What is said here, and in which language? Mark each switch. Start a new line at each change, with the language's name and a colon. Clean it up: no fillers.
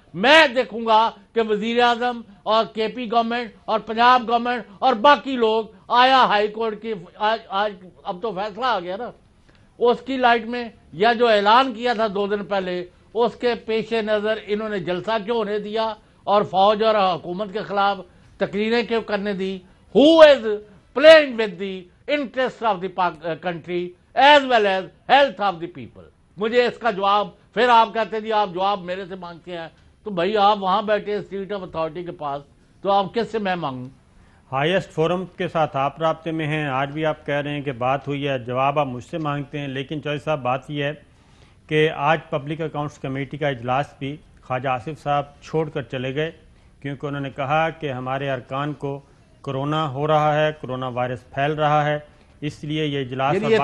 Urdu: میں دیکھوں گا کہ وزیر اعظم اور کے پی گورنمنٹ اور پنجاب گورنمنٹ اور باقی لوگ آیا ہائی کورٹ کی آج اب تو فیصلہ آ گیا نا اس کی لائٹ میں, یا جو اعلان کیا تھا 2 دن پہلے اس کے پیش نظر انہوں نے جلسہ کیوں ہونے دیا اور فوج اور حکومت کے خلاف تقریریں کیوں کرنے دی.
English: Who is playing with the interests of the country as well as health of the people.
Urdu: مجھے اس کا جواب, پھر آپ کہتے جی آپ جواب میرے سے مانگتے ہیں, تو بھائی آپ وہاں بیٹھے سیٹ آف اتھارٹی کے پاس, تو آپ کس سے میں مانگوں؟ ہائیسٹ فورم کے ساتھ آپ رابطے میں ہیں, آج بھی آپ کہہ رہے ہیں کہ بات ہوئی ہے, جواب آپ مجھ سے مانگتے ہیں. لیکن چوہدری صاحب بات یہ ہے کہ آج پبلک اکاؤنٹس کمیٹی کا اجلاس بھی خواجہ آصف صاحب چھوڑ کر چلے گئے, کیونکہ انہوں نے کہا کہ ہمارے ارکان کو کرونا ہو رہا ہے, کرونا وائرس پھیل رہا ہے, اس لیے یہ اجلاس